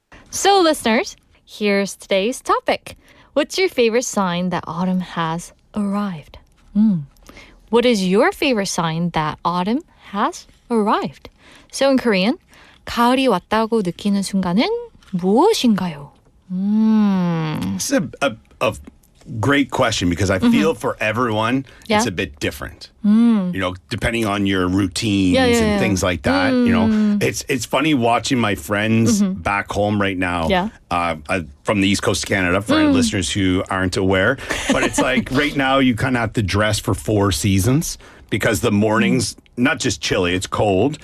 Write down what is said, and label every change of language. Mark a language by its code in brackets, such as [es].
[en] So, listeners, here's today's topic. What's your favorite sign that autumn has arrived? What is your favorite sign that autumn has arrived? So in Korean, [ko] 가을이 왔다고 느끼는 순간은 무엇인가요? [en] This is a great question because I feel for everyone, Yeah. it's a bit different. You know, depending on your routines and things like that. You know, it's funny watching my friends back home right now. Yeah. From the East Coast of Canada, for any listeners who aren't aware. But it's like right now you kind of have to dress for 4 seasons because the mornings, not just chilly, it's cold.